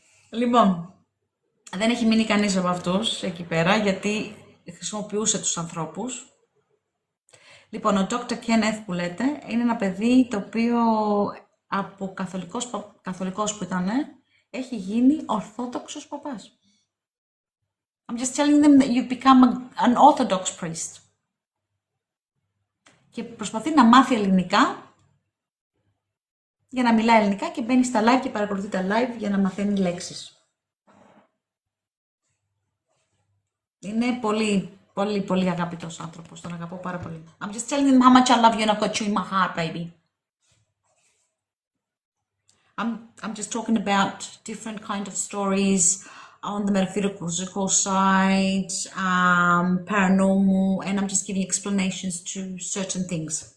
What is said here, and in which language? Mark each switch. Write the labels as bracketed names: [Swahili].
[Greek] Λοιπόν, δεν έχει μείνει κανείς από αυτούς εκεί πέρα, γιατί χρησιμοποιούσε τους ανθρώπους. Λοιπόν, ο Dr. Kenneth που λέτε, είναι ένα παιδί το οποίο από καθολικός που ήταν, έχει γίνει ορθόδοξος παπάς. [English] I'm just telling them that you become an orthodox priest. [Greek] Και προσπαθεί να μάθει ελληνικά, για να μιλάει ελληνικά και μπαίνει στα live και παρακολουθεί τα live για να μαθαίνει λέξεις. Είναι πολύ, πολύ, πολύ αγαπητός άνθρωπος. Τον αγαπώ πάρα πολύ. [English] I'm just telling him how much I love you and I've got you in my heart, baby. I'm just talking about different kind of stories on the metaphysical side, paranormal, and I'm just giving explanations to certain things.